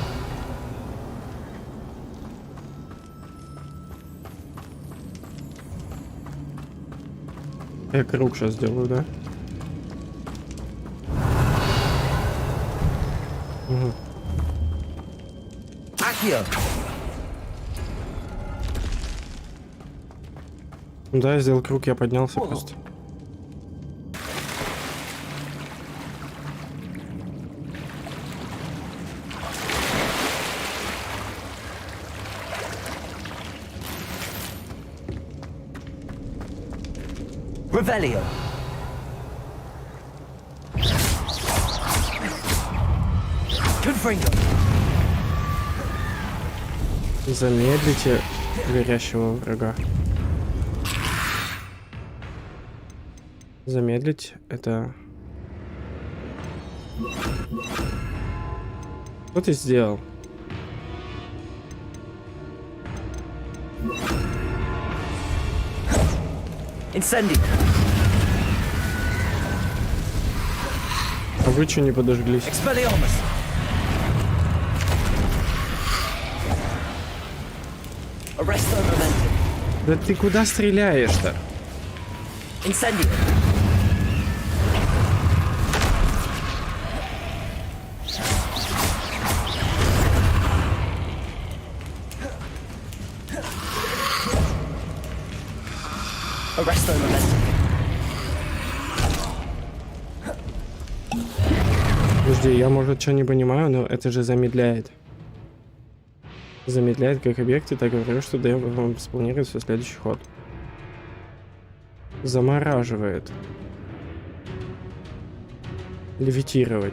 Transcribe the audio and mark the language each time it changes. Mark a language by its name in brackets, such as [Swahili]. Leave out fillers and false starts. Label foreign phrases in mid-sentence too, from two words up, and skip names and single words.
[Russian] Я круг сейчас сделаю, да? Угу. [Latin] Accio. [Russian] Да, я сделал круг, я поднялся просто. [Latin] Revelio. Confringo. [Russian] Замедлите горящего врага. Замедлить это... Что ты сделал? [Latin] Incendio. [Russian] А вы что не подожглись? [Latin] Expelliarmus. Arresto momentum. [Russian] Да ты куда стреляешь-то? [Latin] Incendio. Arresto momentum. [Russian] Подожди, я, может, что не понимаю, но это же замедляет. Замедляет как объекты, так и говорю, что даем вам спланировать свой следующий ход. Замораживает. Левитировать.